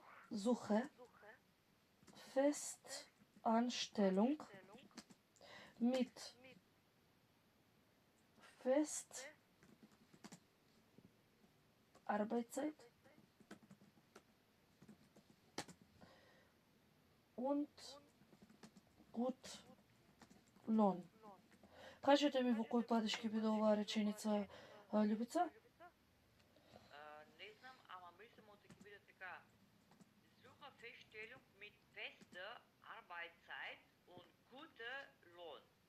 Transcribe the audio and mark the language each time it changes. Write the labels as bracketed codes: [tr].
[de] Suche Festanstellung mit fest Arbeitszeit und gut Lohn. [mk] Кажете ми во кој падеж ќе биде оваа реченица, Љубица? Не знам, ама мислам дека ќе биде така. [de] Suche Feststellung mit fester Arbeitszeit und guter Lohn.